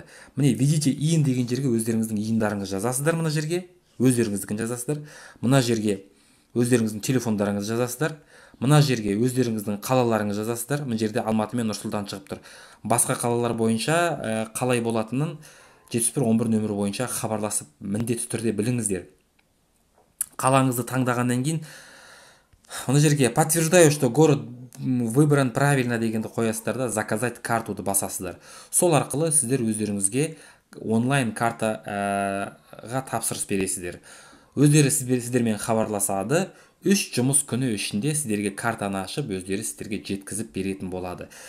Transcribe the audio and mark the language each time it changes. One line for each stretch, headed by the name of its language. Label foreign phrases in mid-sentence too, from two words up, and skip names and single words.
Kazakh: Міне, видите, иін деген жерге өздеріңіздің иіндарыңыз жазасыздар, мына жерге өздеріңіздікін жазасыздар, мына жерге өздеріңіздің телефондарыңыз жазасыздар, мына жерге өздеріңіздің қалаларыңыз жазасыздар. Мына жерде Алматы мен Нұр-Сұлтан шығып тұр. Басқа қалалар бойынша қалай болатынын 7111 нөмірі бойынша хабарласып міндетті түрде біліңіздер. Қалаңызды таңдағаннан кейін мына жерге
Russian: подтверждаю, что город выбран правильно
Kazakh: дегенді қоясыздар да, заказать картуды басасыздар. Сол арқылы сіздер өздеріңізге онлайн картаға тапсырыс бересіздер. Өздері сіздермен хабарласады. 3 жұмыс күні ішінде сіздерге картаны ашып, өздері сіздерге жеткізіп беретін болады.